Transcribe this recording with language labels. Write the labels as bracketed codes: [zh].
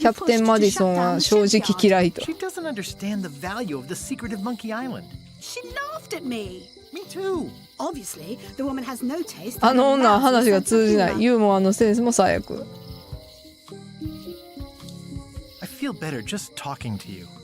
[ja] キャプテンマディソンは正直嫌いと。 [en] She doesn't understand the value of the secret of Monkey Island. She laughed at me. Me too. Obviously, the woman has no taste. [ja] あの女は話が通じない。ユーモアのセンスも最悪。 [en] I feel better just talking to you.